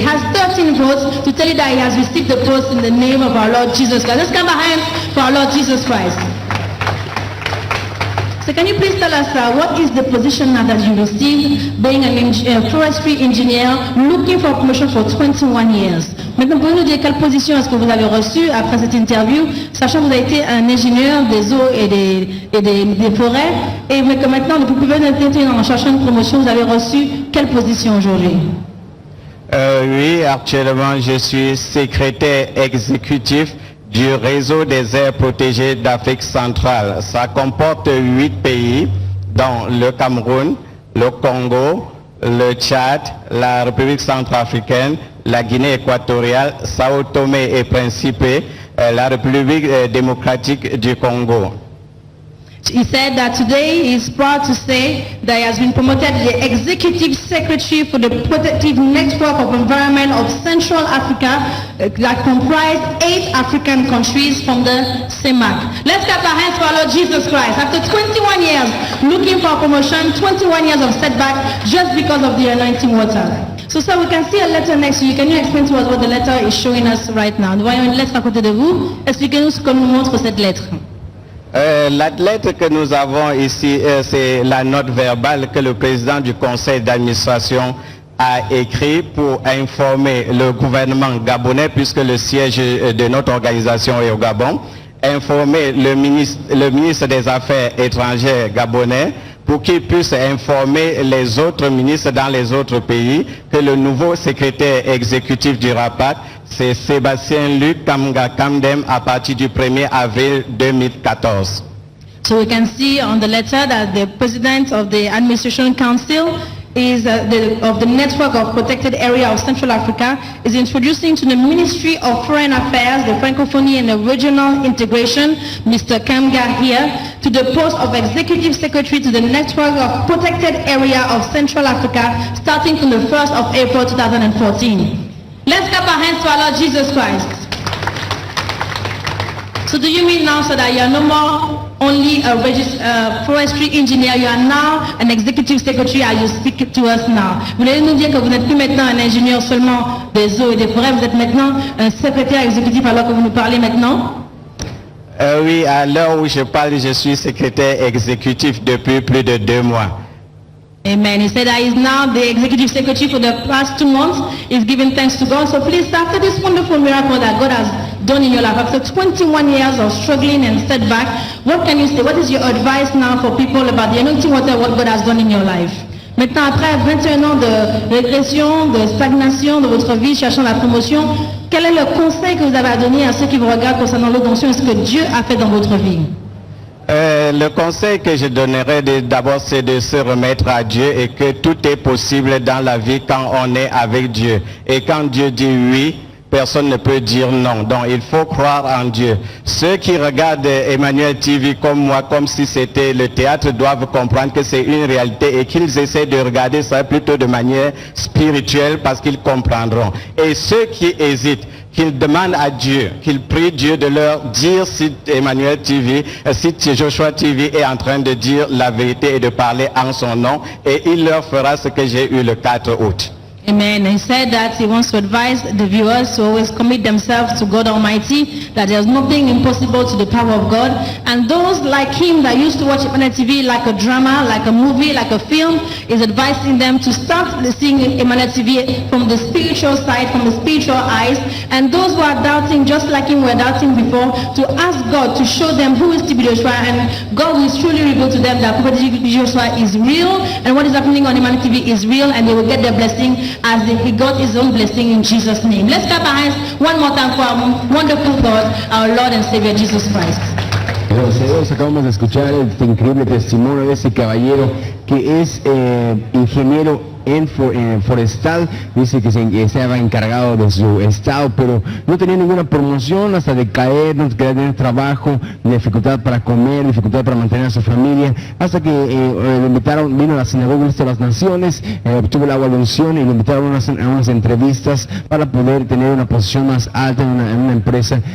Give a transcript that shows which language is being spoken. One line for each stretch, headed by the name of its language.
English: He has 13 votes to tell you that he has received the post in the name of our Lord Jesus Christ. Let's come behind for our Lord Jesus Christ. So can you please tell us what is the position now that you received, being a forestry engineer, looking for promotion for 21 years?
French: Maintenant, pouvez-vous nous dire quelle position est-ce que vous avez reçue après cette interview, sachant que vous avez été un ingénieur des eaux et des forêts, et mais que maintenant, vous pouvez nous en cherchant une promotion, vous avez reçu quelle position aujourd'hui? Oui, actuellement, je suis secrétaire exécutif du réseau des aires protégées d'Afrique centrale. Ça comporte 8 pays, dont le Cameroun, le Congo, le Tchad, la République centrafricaine, la Guinée équatoriale, Sao Tomé et Principe, la République démocratique du Congo.
English: He said that today he is proud to say that he has been promoted the Executive Secretary for the Protective Network of Environment of Central Africa that comprise 8 African countries from the CEMAC. Let's clap our hands for our Lord Jesus Christ. After 21 years looking for promotion, 21 years of setback just because of the anointing water. So sir, we can see a letter next to you. Can you explain to us what the letter is showing us right now?
French: Nous voyons une lettre à côté de vous. Expliquez-nous ce que nous montre cette lettre. La lettre que nous avons ici, c'est la note verbale que le président du conseil d'administration a écrit pour informer le gouvernement gabonais, puisque le siège de notre organisation est au Gabon, informer le ministre des Affaires étrangères gabonais pour qu'il puisse informer les autres ministres dans les autres pays que le nouveau secrétaire exécutif du RAPAC, c'est Sébastien Luc Kamga Kamdem à partir du 1er avril 2014.
English: So we can see on the letter that the president of the administration council is of the network of protected area of Central Africa is introducing to the Ministry of Foreign Affairs, the Francophonie and the Regional Integration, Mr. Kamga here, to the post of Executive Secretary to the network of protected area of Central Africa starting from the 1st of April 2014. Let's clap our hands to our Lord Jesus Christ. So do you mean now, sir, that you are no more only a forestry engineer, you are now an executive secretary as you speak to us now?
French: Vous voulez nous dire que vous n'êtes plus maintenant un ingénieur seulement des eaux et des forêts, vous êtes maintenant un secrétaire exécutif alors que vous nous parlez maintenant? Oui, à l'heure où je parle, je suis secrétaire exécutif depuis plus de 2 mois. Amen.
English: He said that he's now the executive secretary for the past 2 months. He's giving thanks to God. So please, after this wonderful miracle that God has done in your life, after 21 years of struggling and setback, what can you say? What is your advice now for people about the anointing water, what God has done in your life?
French: Maintenant, après 21 ans de régression, de stagnation de votre vie, cherchant la promotion, quel est le conseil que vous avez à donner à ceux qui vous regardent concernant l'onction et ce que Dieu a fait dans votre vie? Le conseil que je donnerais d'abord, c'est de se remettre à Dieu et que tout est possible dans la vie quand on est avec Dieu. Et quand Dieu dit oui, personne ne peut dire non. Donc il faut croire en Dieu. Ceux qui regardent Emmanuel TV comme moi, comme si c'était le théâtre, doivent comprendre que c'est une réalité et qu'ils essaient de regarder ça plutôt de manière spirituelle parce qu'ils comprendront. Et ceux qui hésitent, qu'ils demandent à Dieu, qu'ils prient Dieu de leur dire si Emmanuel TV, si Joshua TV est en train de dire la vérité et de parler en son nom, et il leur fera ce que j'ai eu le 4 août. Amen.
English: He said that he wants to advise the viewers to always commit themselves to God Almighty, that there's nothing impossible to the power of God. And those like him that used to watch Emmanuel TV like a drama, like a movie, like a film, is advising them to start seeing Emmanuel TV from the spiritual side, from the spiritual eyes. And those who are doubting, just like him were doubting before, to ask God to show them who is TB Joshua, and God will truly reveal to them that Prophet TB Joshua is real, and what is happening on Emmanuel TV is real, and they will get their blessing as he got his own blessing in Jesus' name. Let's clap our hands one more time for our wonderful God, our Lord and Savior Jesus Christ.
Spanish: Gracias, acabamos de escuchar este increíble testimonio de ese caballero que es ingeniero en forestal. Dice que estaba encargado de su estado, pero no tenía ninguna promoción hasta de caer, no quería tener trabajo, dificultad para comer, dificultad para mantener a su familia, hasta que le invitaron, vino a la sinagoga de las Naciones, obtuvo la agua de unción y le invitaron a unas entrevistas para poder tener una posición más alta en una empresa.